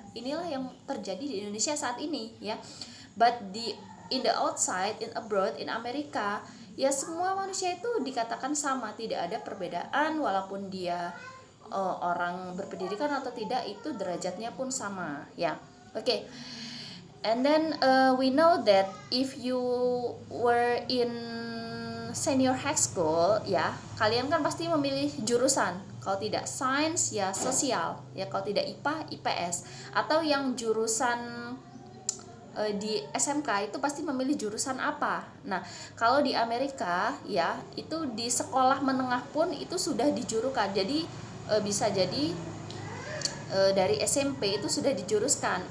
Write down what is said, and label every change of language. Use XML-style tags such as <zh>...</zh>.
<id>Inilah yang terjadi di Indonesia saat ini, ya.</id> <en>But in the outside, in abroad, in Amerika,</en> <id>ya semua manusia itu dikatakan sama, tidak ada perbedaan walaupun dia orang berpendidikan atau tidak, itu derajatnya pun sama, ya. Oke.</id> <en>And then we know that if you were in senior high school, ya,</en> <id>kalian kan pasti memilih jurusan. Kalau tidak sains, ya sosial. Ya, kalau tidak IPA, IPS. Atau yang jurusan di SMK itu pasti memilih jurusan apa. Nah, kalau di Amerika, ya, itu di sekolah menengah pun itu sudah dijurukan. Jadi bisa jadi dari SMP itu sudah dijuruskan.</id>